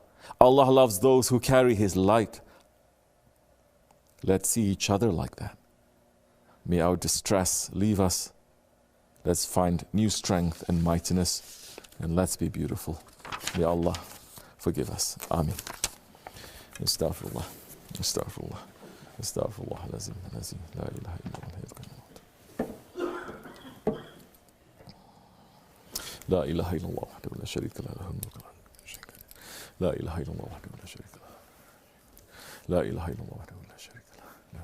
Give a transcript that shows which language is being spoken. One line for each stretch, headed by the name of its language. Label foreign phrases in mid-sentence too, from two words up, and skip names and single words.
English: Allah loves those who carry His light. Let's see each other like that. May our distress leave us. Let's find new strength and mightiness, and let's be beautiful. May Allah forgive us. Ameen.
Arabic: Astaghfirullah. أستغفر الله. أستغفر الله. لازم. لازم. لا إله إلا الله. لا إله إلا الله وحده لا شريك له له الملك وله الحمد. لا إله إلا الله وحده لا شريك له. لا إله إلا الله وحده لا شريك له.